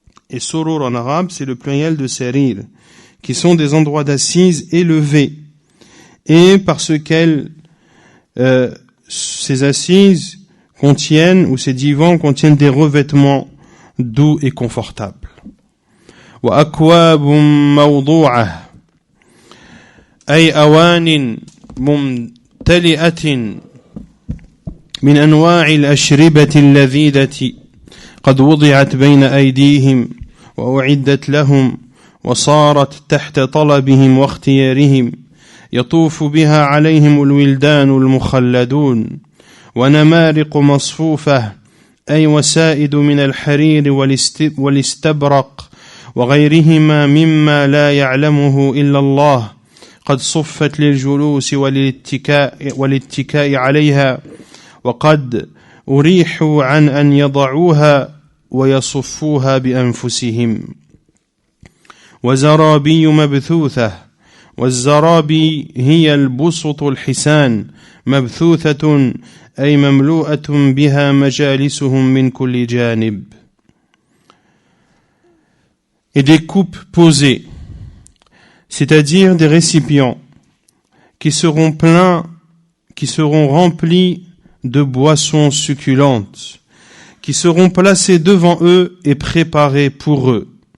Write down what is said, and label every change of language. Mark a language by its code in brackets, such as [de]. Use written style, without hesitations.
[fr] Et surur en arabe, c'est le pluriel de sarir, qui sont des endroits d'assises élevés, et parce qu'elles, ces assises contiennent, ou ces divans contiennent des revêtements doux et confortables. [ar] وَأَكْوَابٌ مَوْضُوعَةٌ أي أوان ممتلئة من أنواع الأشربة اللذيذة قد وضعت بين أيديهم وأعدت لهم وصارت تحت طلبهم واختيارهم يطوف بها عليهم الولدان المخلدون ونمارق مصفوفة أي وسائد من الحرير والاستبرق وغيرهما مما لا يعلمه إلا الله قد صفت للجلوس والاتكاء عليها وقد أريحوا عن أن يضعوها ويصفوها بأنفسهم وزرابي مبثوثة والزرابي هي البسط الحسان مبثوثة أي مملوءة بها مجالسهم من كل جانب. [fr] Et des coupes posées, c'est-à-dire des récipients qui seront pleins, qui seront remplis de boissons succulentes, qui seront placés devant eux et préparés pour eux.